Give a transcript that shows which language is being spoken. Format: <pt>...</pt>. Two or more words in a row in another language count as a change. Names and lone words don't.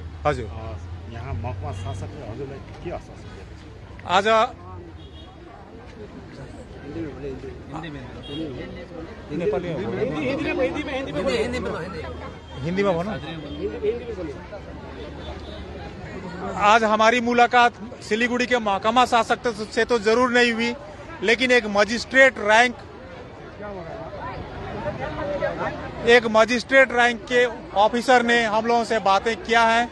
<ne>हजुर यहाँ महकुमा शासकले हजुरलाई के आश्वासन दिएको छ?</ne> <hi>आज हिंदी में बोलो। आज हमारी मुलाकात सिलीगुड़ी के महकमा शासक से तो जरूर नहीं हुई, लेकिन एक</hi> <en>magistrate rank</en> <hi>के ऑफिसर ने हम लोगों से बातें किया है।</hi>